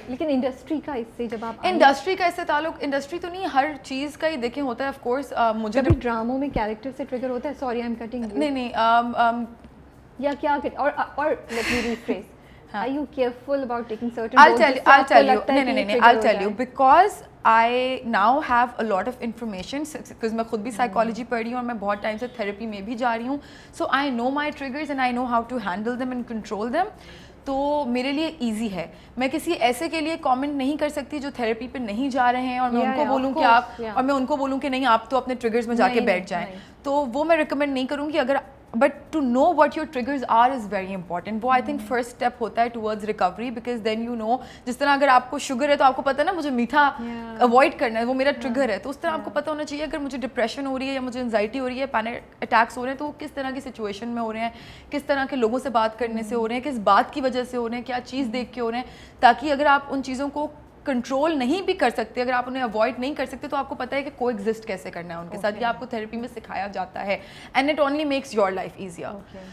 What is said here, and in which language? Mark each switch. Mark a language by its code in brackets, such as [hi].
[ur] لیکن انڈسٹری کا اس سے جب آپ انڈسٹری کا اس سے تعلق, انڈسٹری تو نہیں, ہر چیز کا ہی دیکھیں ہوتا ہے. آف کورس مجھے کبھی ڈراموں میں کیریکٹر سے ٹریگر ہوتا ہے, [en] sorry I am cutting, [ur] نہیں یا کیا, اور [en] let me rephrase, are you careful about taking certain I'll tell you no, I'll tell you because I now have a lot of information because [ur] میں خود بھی psychology پڑھ رہی ہوں [en] اور میں بہت ٹائم سے therapy میں بھی جا رہی ہوں, so I know my triggers and I know how to handle them and control them. [ur] تو میرے لیے ایزی ہے. میں کسی ایسے کے لیے کامنٹ نہیں کر سکتی جو تھیراپی پہ نہیں جا رہے ہیں اور میں ان کو بولوں کہ آپ, اور میں ان کو بولوں کہ نہیں آپ تو اپنے ٹریگرز میں جا کے بیٹھ جائیں, تو وہ میں ریکمینڈ نہیں کروں گی. [en] اگر but to know what your triggers are is very important. [ur] وہ آئی تھنک فرسٹ اسٹیپ ہوتا ہے towards recovery, [en] because then you know, [ur] جس طرح اگر آپ کو شوگر ہے تو آپ کو پتہ ہے نا مجھے میٹھا اوائڈ کرنا ہے, وہ میرا ٹریگر ہے, تو اس طرح آپ کو پتہ ہونا چاہیے اگر مجھے ڈپریشن ہو رہی ہے یا مجھے انزائٹی ہو رہی ہے, پینک اٹیکس ہو رہے ہیں, تو وہ کس طرح کی سچویشن میں ہو رہے ہیں, کس طرح کے لوگوں سے بات کرنے سے ہو رہے ہیں, کس بات کی وجہ سے ہو رہے ہیں, کیا چیز دیکھ کے ہو رہے ہیں, تاکہ اگر آپ ان چیزوں کو کنٹرول نہیں بھی کر سکتے, اگر آپ انہیں اوائڈ نہیں کر سکتے, تو آپ کو پتہ ہے کہ کو ایگزسٹ کیسے کرنا ہے ان کے ساتھ. یہ آپ کو تھیراپی میں سکھایا جاتا ہے [en] And it only makes your life easier.